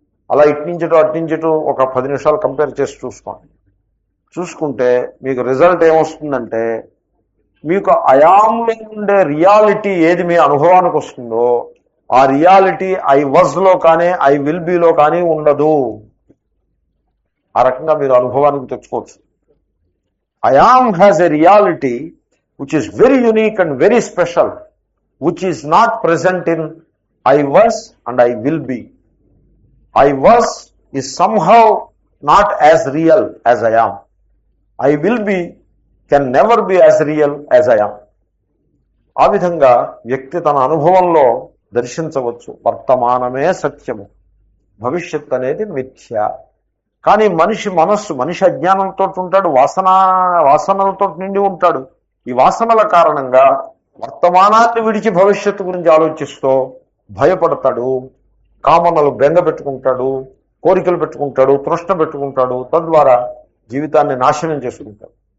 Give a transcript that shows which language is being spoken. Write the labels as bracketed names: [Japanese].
[Telugu] అలా ఇట్నుంచటు అట్నుంచటు ఒక 10 నిమిషాలు కంపేర్ చేసి చూసుకోండి. చూసుకుంటే మీకు రిజల్ట్ ఏమొస్తుందంటే, మీకు అయాంలో ఉండే రియాలిటీ ఏది మీ అనుభవానికి వస్తుందో ఆ రియాలిటీ ఐ వాజ్లో కానీ ఐ విల్ బీలో కానీ ఉండదు. ఆ రకంగా మీరు అనుభవానికి తెచ్చుకోవచ్చు. [English] I am has a reality which is very unique and very special, which is not present in I was and I will be. I was is somehow not as real as I am. I will be can never be as real as I am. [Telugu] ఆ విధంగా వ్యక్తి తన అనుభవంలో దర్శించవచ్చు వర్తమానమే సత్యము, భవిష్యత్ అనేది మిథ్య. కానీ మనిషి మనస్సు, మనిషి అజ్ఞానంతో ఉంటాడు, వాసనలతో నిండి ఉంటాడు. ఈ వాసనల కారణంగా వర్తమానాన్ని విడిచి భవిష్యత్తు గురించి ఆలోచిస్తూ భయపడతాడు, కామనలు బెంగ పెట్టుకుంటాడు, కోరికలు పెట్టుకుంటాడు, తృష్ణ పెట్టుకుంటాడు, తద్వారా జీవితాన్ని నాశనం చేసుకుంటాడు.